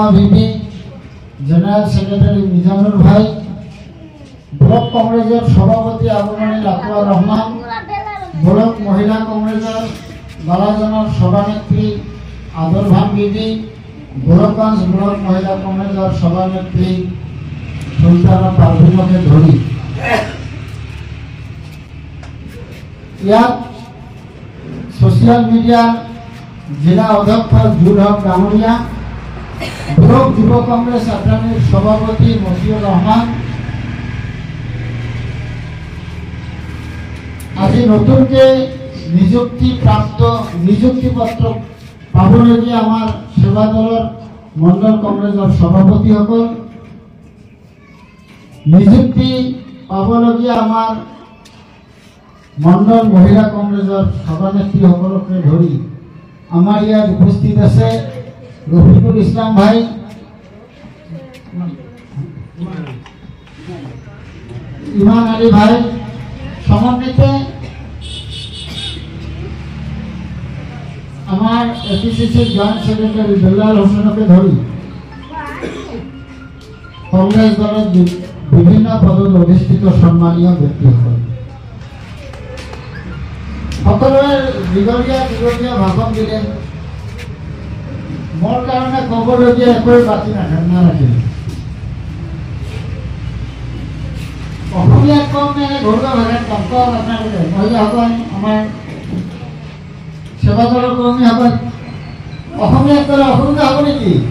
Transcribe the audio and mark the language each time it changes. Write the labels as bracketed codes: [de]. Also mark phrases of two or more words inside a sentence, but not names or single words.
[bn] বিবি, [en] general secretary [bn] মিজানুর ভাই, ব্লক কংগ্রেসের সভাপতি আবুমনি লাকুয়া রহমান, ব্লক মহিলা কংগ্রেসের বালাজনের সভানেত্রী আদরভান বিবি, গোলকগঞ্জ ব্লক মহিলা কংগ্রেসের সভানেত্রী সুলতানা পারভিনকে ধরি ইয়াত [en] social mediaর [bn] জেলা অধ্যক্ষ জুল হক ডাঙরিয়া, ব্লক যুব কংগ্রেস আঠানীর সভাপতি মশিউর রহমান, আজি নতুনকে নিযুক্তিপত্র পাবলগীয়া আমার সেবা দলের মণ্ডল কংগ্রেসের সভাপতি সকল, নিযুক্তি পাবলগীয়া আমার মণ্ডল মহিলা কংগ্রেসের সভানেত্রী সকলকে ধরি আমার ইয়াত উপস্থিত আছে রফিকুল ইসলাম ভাই, ইমান আলী ভাই, সমন্বিত আমার এপিসিসির [en] joint secretary [bn] বেলাল হোসেনকে ধরি [as] কংগ্রেস দলের বিভিন্ন পদত অধিষ্ঠিত সম্মানীয় ব্যক্তিসকল সকলোৱে দীঘলীয়া ভাষণ দিলে। মোৰ কাৰণে ক'বলগীয়া একো বাকী নাৰাখিলে। অসমীয়াত কম নে ঘৰুৱা ভাষাত কম কওক আপোনালোকে, মহিলাসকল, আমাৰ সেৱা দলৰ কৰ্মীসকল অসমীয়াত ক'লে অসুবিধা হ'ব নেকি?